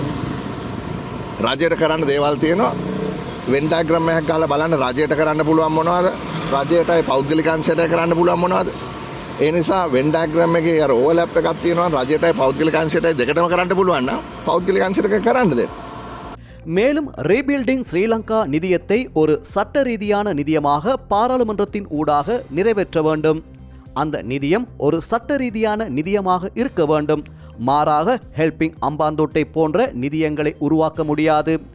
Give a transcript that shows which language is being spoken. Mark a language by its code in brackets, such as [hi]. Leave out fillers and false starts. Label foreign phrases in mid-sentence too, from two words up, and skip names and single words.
[si] රාජ්‍යයට කරන්න දේවල් තියෙනවා. [en] Venn diagram [si] එකක් ගහලා බලන්න රාජ්‍යයට කරන්න පුළුවන් මොනවද? රාජ්‍යයටයි පෞද්ගලික අංශයට කරන්න පුළුවන් මොනවද? ඒ නිසා [en] Venn diagram [si] එකේ අර ඕවර්ලැප් එකක් තියෙනවා. රාජ්‍යයටයි පෞද්ගලික අංශයටයි දෙකටම කරන්න පුළුවන් නම් පෞද්ගලික අංශයට කරන්න දෙන්න. [ta] மேலும் ரீபில்டிங் ஸ்ரீலங்கா நிதியத்தை ஒரு சட்ட ரீதியான நிதியமாக பாராளுமன்றத்தின் ஊடாக நிறைவேற்ற வேண்டும். அந்த நிதியம் ஒரு சட்ட ரீதியான நிதியமாக இருக்க வேண்டும். மாறாக ஹெல்பிங் அம்பாந்தோட்டை போன்ற நிதியங்களை உருவாக்க முடியாது.